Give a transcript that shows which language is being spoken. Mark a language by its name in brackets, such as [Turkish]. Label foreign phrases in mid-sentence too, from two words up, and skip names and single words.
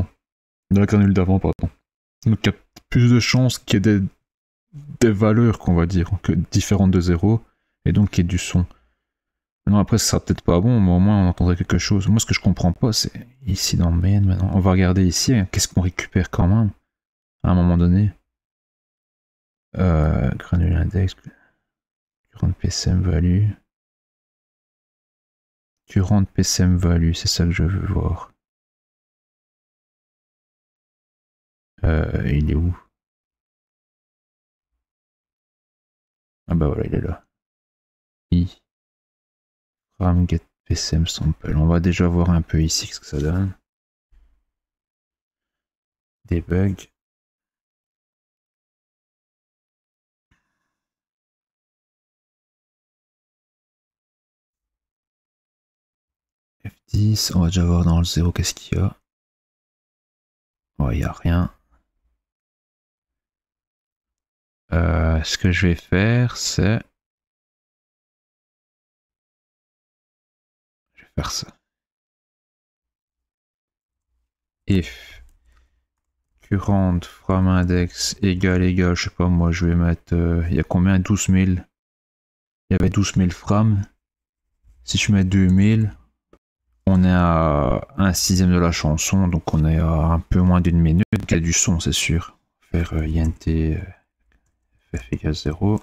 [French] De la granule d'avant, pardon. Donc, il y a plus de chances qu'il y ait des valeurs, qu'on va dire, que différentes de 0, et donc qu'il y ait du son. Non, après, ça sera peut-être pas bon, mais au moins on entendrait quelque chose. Moi, ce que je comprends pas, c'est ici dans main maintenant. On va regarder ici, hein, qu'est-ce qu'on récupère quand même, à un moment donné. [English] Granule index, current PCM value. Current PCM value, [French] c'est ça que je veux voir. Il est où? Ah bah voilà, il est là. [English] Ram get PCM sample. [French] On va déjà voir un peu ici ce que ça donne. Debug. F10, on va déjà voir dans le 0 qu'est-ce qu'il y a. Ouais, il n'y a rien. Ce que je vais faire, c'est... Je vais faire ça. [English] If current from index [French] égale, je sais pas moi, je vais mettre... il y a combien? 12 000. Il y avait 12 000 frames. Si je mets 2000, On est à 1/6 de la chanson, donc on est à un peu moins d'une minute. Il y a du son, c'est sûr. Faire int ff égale 0.